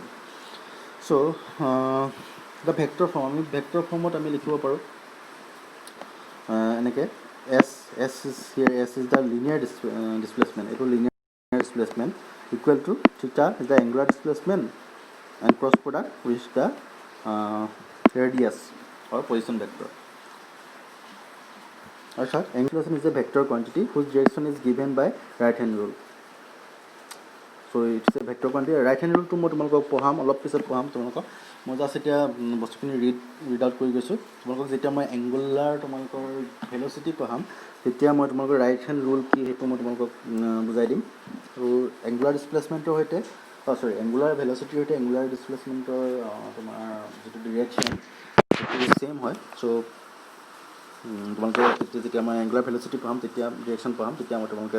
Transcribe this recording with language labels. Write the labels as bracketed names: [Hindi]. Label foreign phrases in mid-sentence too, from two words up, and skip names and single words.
[Assamese] চ' এটা [English] vector form, [Assamese] আমি ভেক্টৰ ফৰ্মত আমি লিখিব পাৰোঁ এনেকৈ, [English] s is the linear displacement. এইটো linear displacement equal to theta is the angular displacement and cross product with the radius or position vector. অৰ্থাৎ angular displacement is a vector quantity whose direction is given by right hand rule. So it's a vector quantity. Right hand rule [Assamese] to মই তোমালোকক পঢ়াম অলপ পিছত পঢ়াম তোমালোকক মই জাস্ট এতিয়া বস্তুখিনি [English] read out [Assamese] কৰি গৈছোঁ তোমালোকক যেতিয়া মই এংগুলাৰ তোমালোকৰ ভেল'চিটি পঢ়াম তেতিয়া মই তোমালোকৰ [English] right hand rule [Assamese] কি সেইটো মই তোমালোকক বুজাই দিম আৰু এংগুলাৰ ডিছপ্লেচমেণ্টৰ সৈতে এংগুলাৰ ভেল'চিটিৰ সৈতে এংগুলাৰ ডিছপ্লেচমেণ্টৰ তোমাৰ যিটো ডিৰেকশ্যন সেইটো ছেইম হয় চ' তোমালোকে যেতিয়া মই [English] angular velocity [Assamese] পঢ়াম তেতিয়া ডিৰেকশ্যন পঢ়াম তেতিয়া মই তোমালোকে